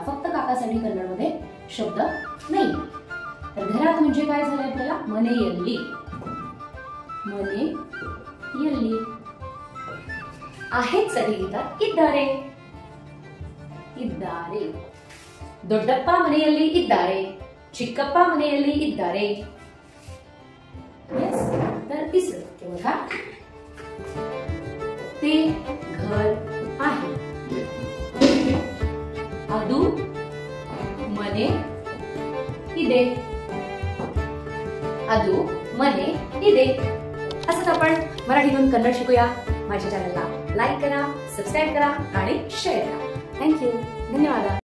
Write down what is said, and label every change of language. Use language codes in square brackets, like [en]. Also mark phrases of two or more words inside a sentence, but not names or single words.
[mr] फक्त काकासाठी कन्नडमध्ये शब्द नाही. तर घरात म्हणजे काय झालं आपल्याला? [kn] ಮನೆ ಯಲ್ಲಿ. ಮನೆ ಯಲ್ಲಿ. [mr] आहेत साठी घेतात इद्दारे. [kn] ಇದ್ದಾರೆ. ದೊಡ್ಡಪ್ಪ मನೆಯಲ್ಲಿ ಇದ್ದಾರೆ, ಚಿಕ್ಕಪ್ಪ ಮನೆಯಲ್ಲಿ ಇದ್ದಾರೆ. [mr] यस. तर तिसरं वाक्य बघा. ते घर आहे. [kn] ಅದು ಮನೆ ಇದೆ. ಅದು ಮನೆ ಇದೆ. [mr] असंच आपण मराठीतून कन्नड शिकूया. माझ्या चॅनलला लाईक करा, सबस्क्राईब करा आणि शेअर करा. थँक्यू. धन्यवाद.